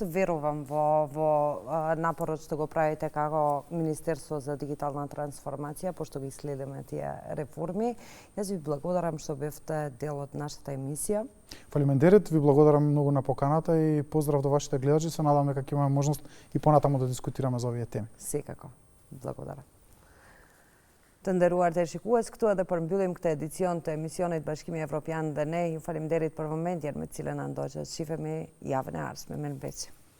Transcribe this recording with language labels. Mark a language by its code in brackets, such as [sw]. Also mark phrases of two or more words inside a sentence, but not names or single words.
[mk] Верувам во напорот што го правите како Министерство за дигитална трансформација, пошто ги следиме тие реформи. Јас ви благодарам што бевте дел од нашата емисија. Фалимендерит, ви благодарам многу на поканата и поздрав до вашите гледачи. Се надам дека ќе имаме можност и понатаму да дискутираме за овие теми. Секако. Благодарам. [sq] Të nderuar teleshikues, këtu edhe përmbyllim këtë edicion të emisionit Bashkimi Evropian dhe ne. Ju faleminderit për momentjen me të cilën na ndoqët. Shifemi javën e ardhshme. Mirëmbëngjes.